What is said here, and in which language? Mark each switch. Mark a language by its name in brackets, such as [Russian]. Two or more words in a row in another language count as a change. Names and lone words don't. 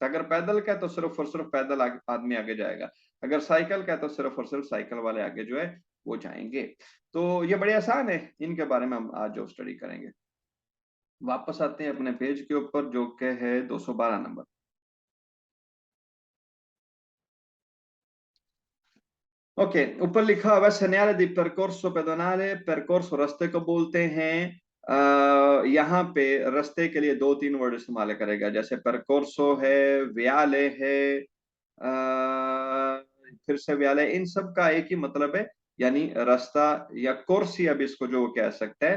[Hindi] अगर पैदल का है तो सिर्फ और सिर्फ पैदल आदमी आगे जाएगा, अगर साइकिल का है तो सिर्फ और सिर्फ साइकिल वाले आगे जो है वो जाएंगे। तो ये बड़े आसान है, इनके बारे में हम आज जो स्टडी करेंगे। वापस आते हैं अपने पेज के ऊपर जो कि है 212 नंबर। ओके, ऊपर लिखा हुआ [Italian] segnale di percorso pedonale। [Hindi] percorso रास्ते को बोलते हैं। यहाँ पे रास्ते के लिए दो तीन वर्ड इस्तेमाल करेगा, जैसे percorso है, viale है, फिर से viale। इन सब का एक ही मतलब है, यानी रास्ता, या कोर्सी अब इसको जो कह सकते हैं।